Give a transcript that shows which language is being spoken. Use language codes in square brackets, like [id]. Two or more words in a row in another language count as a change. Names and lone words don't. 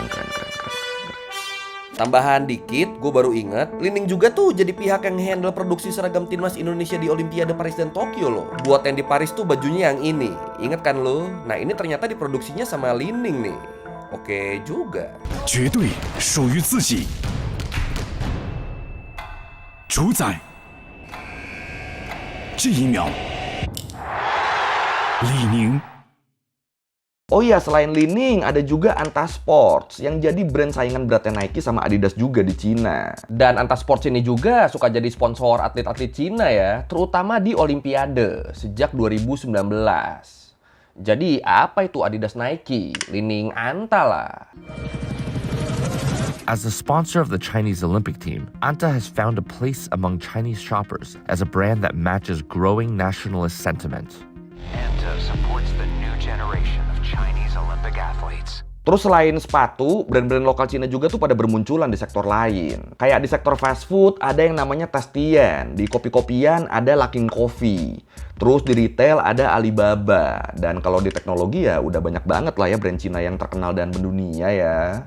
[id] Tambahan dikit, gue baru inget, Li-Ning juga tuh jadi pihak yang handle produksi seragam timnas Indonesia di Olimpiade Paris dan Tokyo loh. Buat yang di Paris tuh bajunya yang ini, inget kan lo? Nah ini ternyata diproduksinya sama Li-Ning nih. Oke juga. [zh] 绝对属于自己，主宰。这一秒，李宁 [id] Oh iya, selain Li-Ning, ada juga Anta Sports yang jadi brand saingan beratnya Nike sama Adidas juga di Cina. Dan Anta Sports ini juga suka jadi sponsor atlet-atlet Cina ya, terutama di Olimpiade sejak 2019. Jadi apa itu Adidas Nike? Li-Ning Anta lah. [en] As a sponsor of the Chinese Olympic team, Anta has found a place among Chinese shoppers as a brand that matches growing nationalist sentiment. Anta supports the new generation of Chinese Olympic athletes. [id] Terus selain sepatu, brand-brand lokal Cina juga tuh pada bermunculan di sektor lain. Kayak di sektor [en] fast food [id] ada yang namanya Tastian, di kopi-kopian ada Luckin Coffee. Terus di retail ada Alibaba. Dan kalau di teknologi ya udah banyak banget lah ya brand Cina yang terkenal dan mendunia ya.